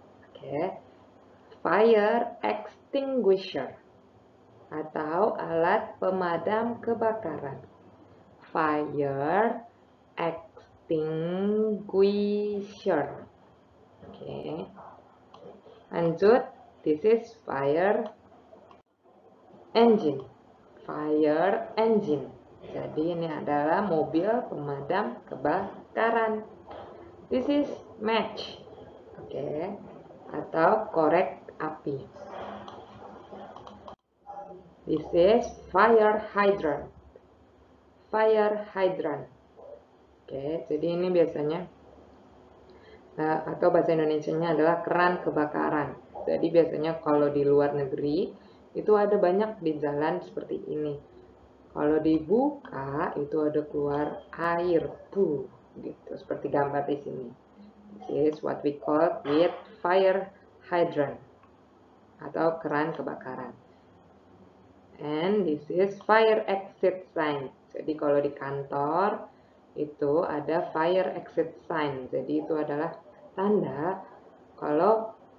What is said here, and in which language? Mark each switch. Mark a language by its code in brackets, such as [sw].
[id] Oke. Fire extinguisher atau alat pemadam kebakaran. [en] Fire extinguisher. Oke. Lanjut, this is fire engine. Fire engine. [id] Jadi ini adalah mobil pemadam kebakaran. [en] This is match. [id] Oke. Atau korek api. [en] This is fire hydrant. Fire hydrant. [id] Oke, jadi ini biasanya atau bahasa Indonesianya adalah keran kebakaran. Jadi biasanya kalau di luar negeri itu ada banyak di jalan seperti ini. Kalau dibuka itu ada keluar air, gitu seperti gambar di sini. [en] This is what we call it fire hydrant [id] atau keran kebakaran. [en] And this is fire exit sign. [id] Jadi kalau di kantor itu ada fire exit sign. Jadi itu adalah tanda kalau